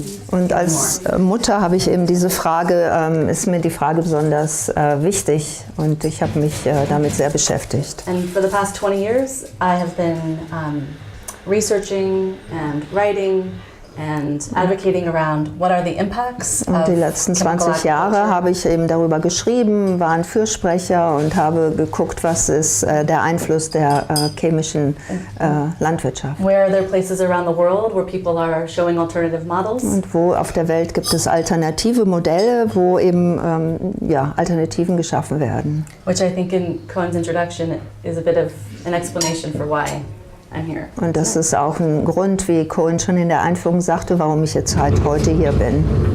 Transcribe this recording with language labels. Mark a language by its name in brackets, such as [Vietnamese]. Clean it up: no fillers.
[German] Und als Mutter habe ich eben diese Frage, ist mir die Frage besonders wichtig, und ich habe mich damit sehr beschäftigt. [English] And for the past 20 years I have been researching and writing and advocating around what are the impacts of. [German] Und die letzten 20 Jahre habe ich eben darüber geschrieben, war ein Fürsprecher und habe geguckt, was ist der Einfluss der chemischen Landwirtschaft. [English] Where are there places around the world where people are showing alternative models? [German] Und wo auf der Welt gibt es alternative Modelle, wo eben Alternativen geschaffen werden. [English] Which I think in Koen's introduction is a bit of an explanation for why I'm here. [German] Und das ist auch ein Grund, wie Koen schon in der Einführung sagte, warum ich jetzt halt heute hier bin.